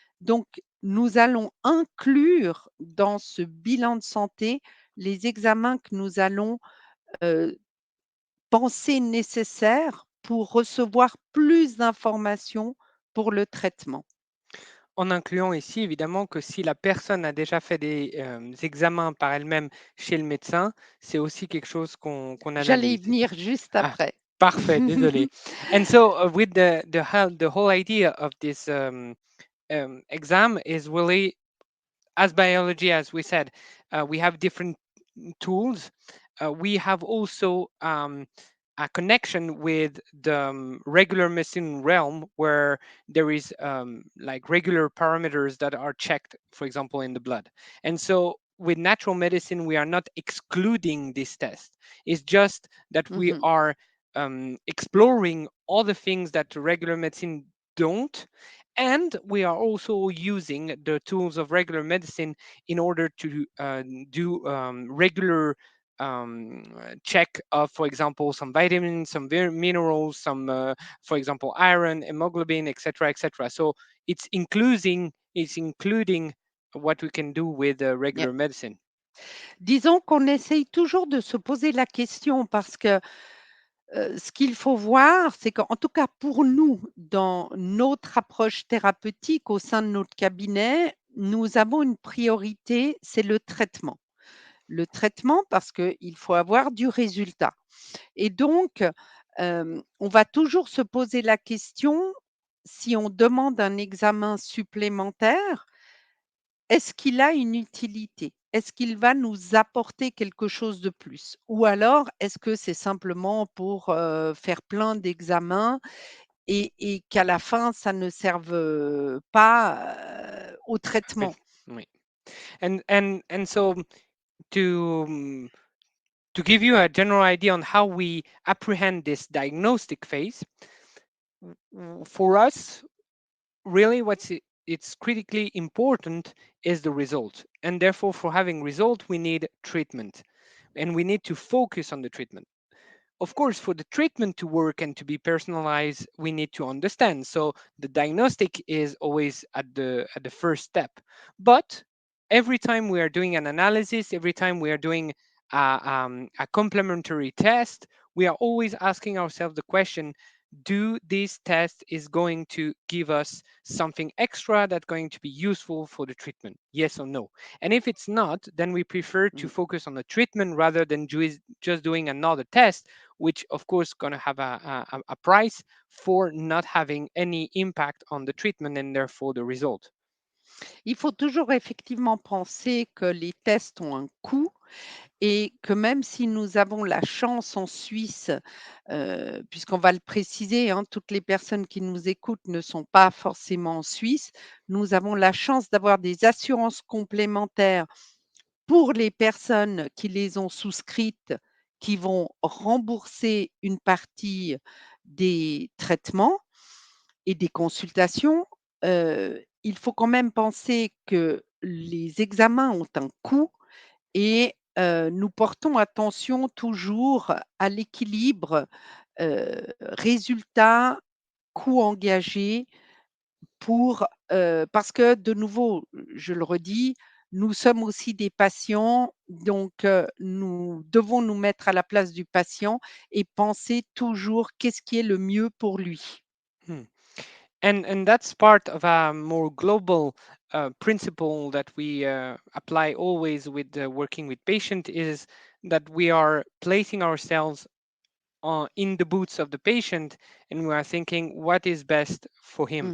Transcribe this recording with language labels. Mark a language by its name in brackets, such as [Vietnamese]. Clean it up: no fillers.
[French] Donc, nous allons inclure dans ce bilan de santé les examens que nous allons euh, penser nécessaires pour recevoir plus d'informations pour le traitement. En incluant ici, évidemment, que si la personne a déjà fait des examens par elle-même chez le médecin, c'est aussi quelque chose qu'on J'allais y analyse. venir juste Ah, après. parfait, désolé. [English] And so, with the whole idea of this exam is really, as biology, as we said, we have different tools. We have also a connection with the regular medicine realm where there is like regular parameters that are checked, for example, in the blood. And so with natural medicine, we are not excluding this test. It's just that we Mhm. are exploring all the things that regular medicine don't, and we are also using the tools of regular medicine in order to do regular check of, for example, some vitamins, some minerals, some, for example, iron, hemoglobin, etc., etc. So it's including what we can do with Yeah. regular medicine. [French] Disons qu'on essaye toujours de se poser la question parce que ce qu'il faut voir, c'est qu'en tout cas pour nous, dans notre approche thérapeutique au sein de notre cabinet, nous avons une priorité, c'est le traitement. Le traitement parce qu'il faut avoir du résultat. Et donc, on va toujours se poser la question, si on demande un examen supplémentaire, est-ce qu'il a une utilité? Est-ce qu'il va nous apporter quelque chose de plus? Ou alors, est-ce que c'est simplement pour, faire plein d'examens et qu'à la fin, ça ne serve, pas, au Oui, traitement? oui. [English] And so to to give you a general idea on how we apprehend this diagnostic phase, for us, really it's critically important is the result, and therefore for having result we need treatment, and we need to focus on the treatment. Of course, for the treatment to work and to be personalized, we need to understand. So the diagnostic is always at the first step. But every time we are doing an analysis, every time we are doing a complementary test, we are always asking ourselves the question: do this test is going to give us something extra that's going to be useful for the treatment, yes or no? And if it's not, then we prefer to Mmh. focus on the treatment rather than just doing another test, which of course going to have a price for not having any impact on the treatment and therefore the result. [French] Il faut toujours effectivement penser que les tests ont un coût et que même si nous avons la chance en Suisse, puisqu'on va le préciser, hein, toutes les personnes qui nous écoutent ne sont pas forcément en Suisse. Nous avons la chance d'avoir des assurances complémentaires pour les personnes qui les ont souscrites, qui vont rembourser une partie des traitements et des consultations. Il faut quand même penser que les examens ont un coût et nous portons attention toujours à l'équilibre, résultat, coût engagé parce que de nouveau, je le redis, nous sommes aussi des patients, donc nous devons nous mettre à la place du patient et penser toujours qu'est-ce qui est le mieux pour lui. Hmm. [English] And that's part of a more global principle that we apply always with working with patient is that we are placing ourselves in the boots of the patient and we are thinking what is best for him.